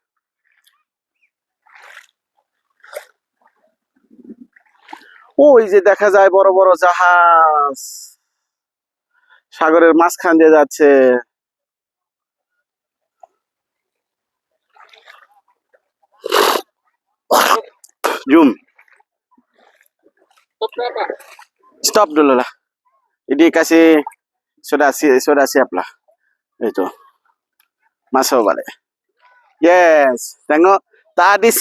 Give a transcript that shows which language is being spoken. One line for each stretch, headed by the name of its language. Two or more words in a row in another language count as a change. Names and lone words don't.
Bangla: ওই যে দেখা যায় বড় বড় জাহাজ সাগরের মাঝখান দিয়ে যাচ্ছে।
Malay: জুম stop dulu lah, ini kasih sudah siap lah itu masuk balik. Yes, tengok tadi